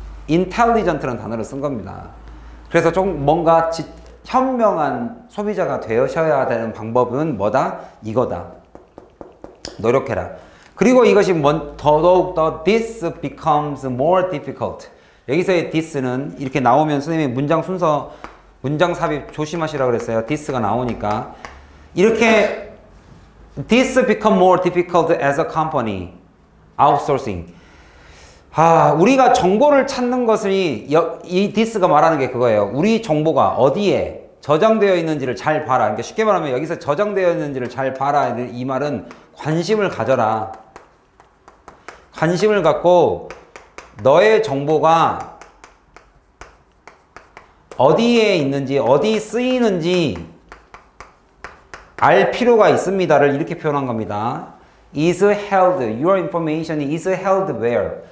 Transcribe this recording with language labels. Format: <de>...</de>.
<ko>intelligent라는 단어를 쓴 겁니다. 그래서 좀 뭔가 현명한 소비자가 되셔야 되는 방법은 뭐다? 이거다. 노력해라. 그리고 이것이 더더욱 더</ko> <en>this becomes more difficult.</en> <ko>여기서의 this는 이렇게 나오면 선생님이 문장 순서, 문장 삽입 조심하시라고 그랬어요. this가 나오니까.</ko> <en>이렇게 this become more difficult as a company outsourcing.</en> <ko>우리가 정보를 찾는 것이 이 this가 말하는 게 그거예요. 우리 정보가 어디에 저장되어 있는지를 잘 봐라. 그러니까 쉽게 말하면 여기서 저장되어 있는지를 잘 봐라. 이 말은 관심을 가져라. 관심을 갖고 너의 정보가 어디에 있는지, 어디 쓰이는지 알 필요가 있습니다를 이렇게 표현한 겁니다.</ko> <en>is held, your information is held where?</en>